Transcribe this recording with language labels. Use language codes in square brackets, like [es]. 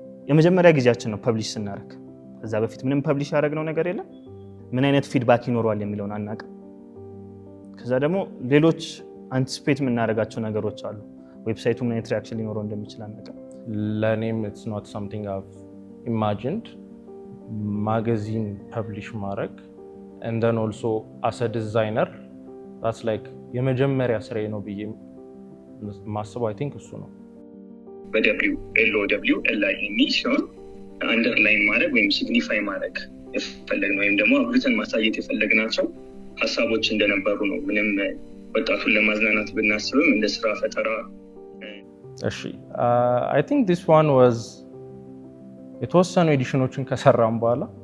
[am] የመጀመሪያ ጊዜያችን ነው ፐብሊሽ ስናደርግ። ከዛ በፊት ምንም ፐብሊሽ ያደረግነው ነገር የለም። ምን አይነት ፊድባክ ይኖረዋል የሚለውን አናውቅም። ከዛ ደግሞ ሌሎች አንቲሲፔት የምናደርጋቸው ነገሮች አሉ። ዌብሳይቱ ምን አይነት ሪአክሽን ሊኖረው እንደሚችል አናውቅም። [en] ለእኔም it's not something I've imagined [am] ማጋዚን ፐብሊሽ ማድረግ [en] and then also as a designer that's like [am] የመጀመሪያ ስራዬ ነው ብዬ ማስበው [en] I think እሱ ነው። [am] በWLOWLINE ሲሆን አንደርላይን ማድረግ ወይም ሲግኒፋይ ማድረግ የፈለግነው ወይም ደግሞ አብሩተን ማሳየት የፈለግናቸው ሀሳቦች እንደነበሩ ነው። ምንም ወጣቱን ለማዝናናት ብናስብም እንደ ስራ ፈጠራ እሺ [en] I think this one was [am] የተወሰኑ ኤዲሽኖችን ከሰራም በኋላ